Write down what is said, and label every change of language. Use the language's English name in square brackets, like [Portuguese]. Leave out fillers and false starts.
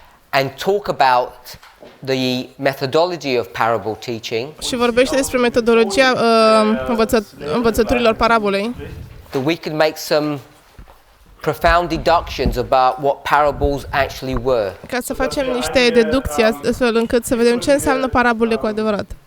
[English] and talk about the methodology of parable teaching, [Romanian] și vorbește despre metodologia învățăturilor parabolei, [English] that we could make some profound deductions about what parables actually were. [Romanian] ca să facem niște deducții astfel încât să vedem ce înseamnă parabole cu adevărat.